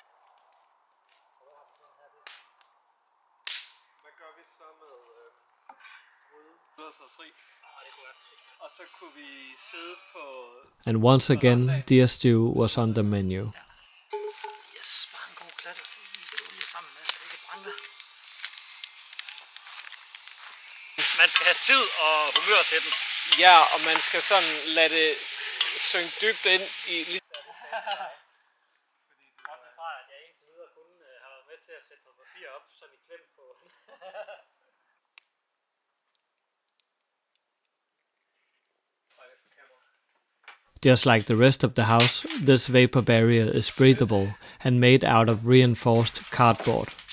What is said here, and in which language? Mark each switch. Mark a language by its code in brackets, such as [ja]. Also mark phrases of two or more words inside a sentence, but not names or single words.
[en] And once again, deer stew was on the menu. [da] Man skal have tid og humør til den. Ja, og man skal sådan lade det synke dybt ind i... [en] Just like the rest of the house, this vapor barrier is breathable and made out of reinforced cardboard.